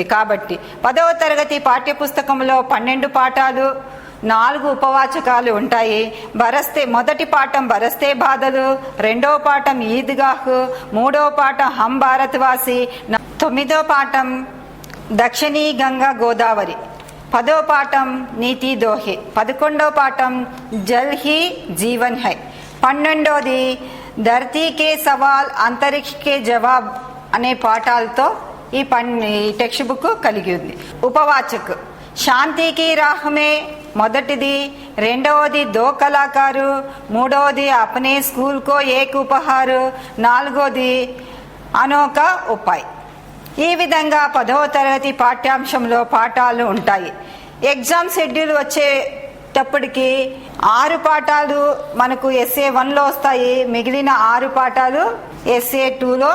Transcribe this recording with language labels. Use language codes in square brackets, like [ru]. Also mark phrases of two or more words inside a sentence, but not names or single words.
[te] కాబట్టి 10వ తరగతి పాఠ్య పుస్తకంలో 12 పాఠాలు 4 ఉపవాచకాలు ఉంటాయి. మొదటి పాఠం బరస్తే బాధలు, రెండవ పాఠం ఈద్గాహ్, మూడవ పాఠం హం భారత్వాసి, 9వ పాఠం దక్షిణీ గంగా గోదావరి, 10వ పాఠం నీతి దోహే, 11వ పాఠం జల్ హీ జీవన్ హై, 12వది ధర్తీ కే సవాల్ అంతరిక్ష కే జవాబ్ అనే పాఠాలతో ఈ టెక్స్ట్ బుక్ కలిగి ఉంది. ఉపవాచక్ శాంతికి రాహమే మొదటిది, రెండవది దో కళాకారు, మూడవది అప్నే స్కూల్ కో ఏక్ ఉపహార్, నాలుగోది అనోక ఉపాయ్. ఈ విధంగా 10వ తరగతి పాఠ్యాంశంలో పాఠాలు ఉంటాయి. ఎగ్జామ్ షెడ్యూల్ వచ్చేటప్పటికి 6 పాఠాలు మనకు ఎస్ఏ 1లో వస్తాయి. మిగిలిన 6 పాఠాలు ఎస్ఏ 2లో.